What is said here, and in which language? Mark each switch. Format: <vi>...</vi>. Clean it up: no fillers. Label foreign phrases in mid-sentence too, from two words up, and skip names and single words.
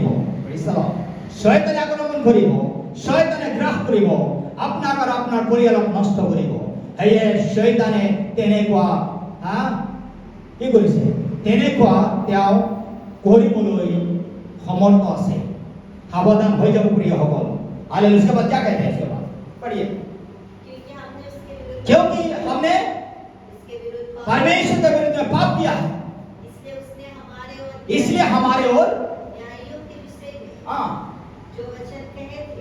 <as>শয়তানে আক্ৰমণ কৰিব, শয়তানে গ্ৰাস কৰিব, আপোনাক আৰু আপোনাৰ পৰিয়ালক নষ্ট কৰিব। সেয়ে শয়তানে তেনেকুৱা কি কৰিছে, তেনেকুৱা তেওঁ কৰিবলৈ সমৰ্থ আছে। সাৱধান হৈ যাব প্ৰিয়সকল।</as> <hi>हालेलुया। उसके बाद क्या कहते हैं? इसके बाद पढ़िए, क्योंकि हमने परमेश्वर के विरुद्ध में पाप किया है, इसलिए हमारे और न्यायियों के विषय में जो वचन कहे थे,</hi>